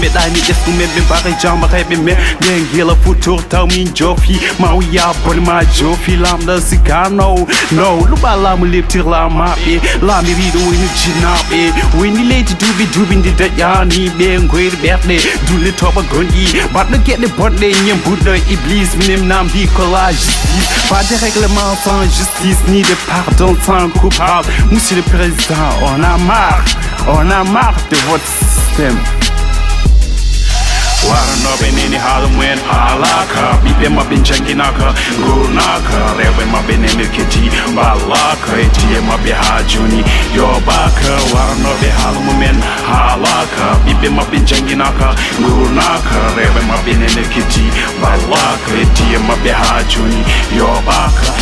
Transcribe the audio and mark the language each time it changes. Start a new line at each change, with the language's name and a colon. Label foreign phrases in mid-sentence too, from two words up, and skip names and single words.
Fula: Ɓe ɗani ƴesgu men, ɓe mbara jamba reɓe men. Ɓe ngela futur Taw min jofi, ma o ya bone ma jofi, lamɗo si ka no, no. Luɓa laamu leptir la maɓɓe, laami riɗo woni jinnaɓe. Woni leydi duuɓi duuɓi ndi daƴani ɓe, ngoyri ɓerɗe, dulle toɓa gonɗi. Mbaɗɗo geɗe bonɗe, ñembuɗɗo iblis, minem namdi ko
French: la justice. Pas de règlement sans justice, ni de Pardon sans coupable. Monsieur le Président, on a marre. On a marre de votre système.
Fula: Warnoɓe neni haala mumen haalaka, ɓiɓɓe maɓɓe janginaka, gurnaka, rewɓe maɓɓe neni kedi ballaka, e tiye maɓɓe ha joni yobaka. Warnoɓe haala mumen haalaka, ɓiɓɓe maɓɓe janginaka, gurnaka, rewɓe maɓɓe neni kedi Balla ko heddi e maɓɓe ha joni, yo ɓaka.